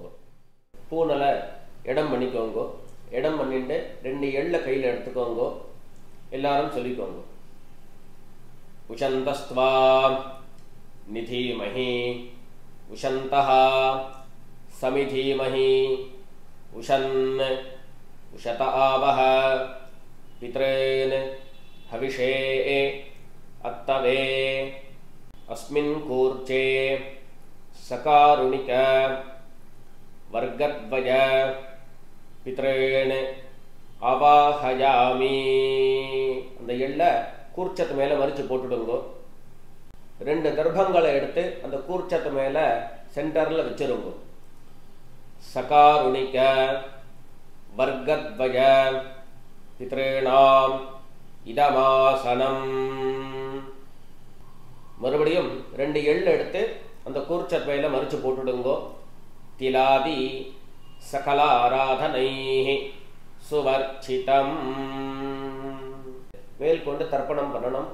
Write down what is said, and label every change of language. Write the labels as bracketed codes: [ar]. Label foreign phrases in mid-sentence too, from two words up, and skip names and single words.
[ta] பூனலை இடம் பண்ணிக்கோங்க. இடம் பண்ணிட்டு 2 எள்ளை கையில் எடுத்துக்கோங்க. எல்லாரும் சொல்லிக்கோங்க. [sa] उशन्तस्त्वा निधीमहि उशन्तः समिधीमहि उशन् उशत आवह पितॄन् हविषे अत्तवे अस्मिन् कूर्चे सकारुणिक वर्गद्वय पितॄन् आवाहयामि. [ta] அந்த எள்ள கூர்ச்சத்து மேலே மறிச்சு போட்டுடுங்கோ. 2 தர்ப்பங்களை எடுத்து அந்த கூர்ச்சத்து மேலே சென்டரில் வச்சிருங்கோ. [sa] சகாருணிக वर्गद्वय पितॄणाम् இதமாசனம். [ta] மறுபடியும் 2 எள்ளு எடுத்து அந்த கூர்ச்சத்வையில மறிச்சு போட்டுடுங்கோ. [sa] तिलादि सकल आराधनैः स्वर्चितम्. [ta] மேல் கொண்டு தர்ப்பணம் பண்ணணும்.